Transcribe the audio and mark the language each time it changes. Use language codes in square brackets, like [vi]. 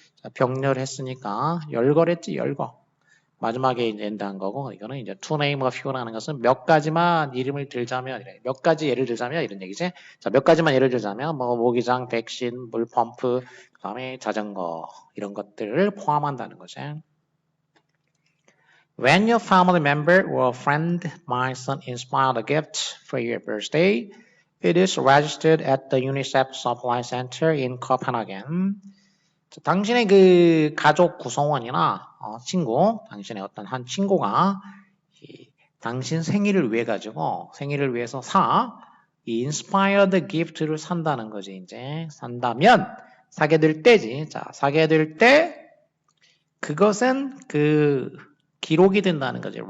[ko] 자, 병렬했으니까 열거랬지 열거. 마지막에 이제 엔드한 거고 이거는 이제 [en] to name a few [ko] 라는 것은 몇 가지만 이름을 들자면 몇 가지 예를 들자면 이런 얘기지. 자, 몇 가지만 예를 들자면 뭐 모기장, 백신, 물펌프, 그다음에 자전거 이런 것들을 포함한다는 거지. [en] When your family member or friend might inspire a gift for your birthday, it is registered at the UNICEF Supply Center in Copenhagen. [ko] 당신의 그 가족 구성원이나 친구, 당신의 어떤 한 친구가 당신 생일을 위해 가지고 생일을 위해서 이 [en] inspired gift [ko] 를 산다는 거지. 이제 산다면 사게 될 때지. 자, 사게 될 때 그것은 그 기록이 된다는 거지.